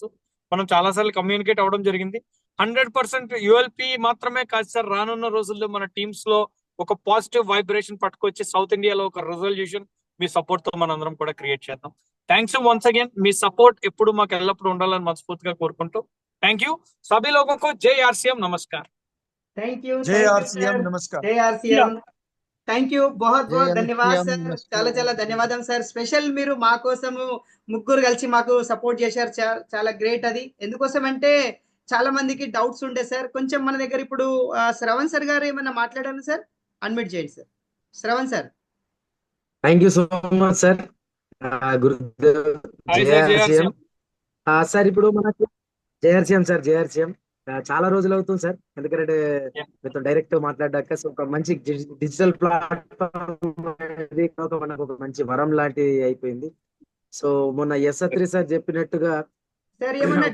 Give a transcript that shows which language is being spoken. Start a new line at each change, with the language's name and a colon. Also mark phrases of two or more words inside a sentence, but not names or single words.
Telugu: మనం చాలాసార్లు కమ్యూనికేట్ అవ్వడం జరిగింది. 100% యుఎల్పి మాత్రమే కాదు సార్, రానున్న రోజుల్లో మన టీమ్స్ లో ఒక
English: positive vibration
Telugu: పట్టుకొచ్చి సౌత్ ఇండియాలో ఒక రిజల్యూషన్ మీ సపోర్ట్ తో మనందరం కూడా క్రియేట్ చేద్దాం.
English: Thanks once again.
Telugu: మీ సపోర్ట్ ఎప్పుడు మాకు ఎల్లప్పుడు ఉండాలని మనస్ఫూర్తిగా కోరుకుంటూ
English: thank you.
Hindi: सभी लोगों को जय आरसीएम, नमस्कार.
English: Thank you
Hindi: जय सर. आरसीएम, नमस्कार.
Telugu: జై ఆర్సీఎం.
English: Thank you,
Hindi: बहुत जय बहुत ధన్యవాद आरसीएम,
Telugu: సార్.
Hindi: नमस्कार.
Telugu: చాలా చాలా ధన్యవాదం సార్. స్పెషల్ మీరు మా కోసము ముగ్గురు కలిసి మాకు సపోర్ట్ చేశారు. చాలా గ్రేట్ అది. ఎందుకోసం అంటే చాలా మందికి డౌట్స్ ఉండే సార్. కొంచెం మన దగ్గర ఇప్పుడు శ్రవణ్ సార్ గారు ఏమన్నా మాట్లాడారు సార్? అన్మ్యూట్ చేయండి సార్. శ్రవణ్ సార్.
English: Thank you so much sir. గురుదేవ్ Hi sir, जय
Telugu: జేఆర్సీఎం.
Hindi: आरसीएम.
Telugu: సార్ ఇప్పుడు మనకు జేఆర్సీఎం సార్, జేఆర్సీఎం చాలా రోజులు అవుతుంది సార్, ఎందుకంటే
English: Yeah.
Telugu: మీతో డైరెక్ట్ మాట్లాడాక. సో ఒక మంచి
English: digital platform
Telugu: అనేది మనకు ఒక మంచి వరం లాంటి అయిపోయింది. సో మొన్న యశత్రి సార్ చెప్పినట్టుగా సార్ ఏమన్నా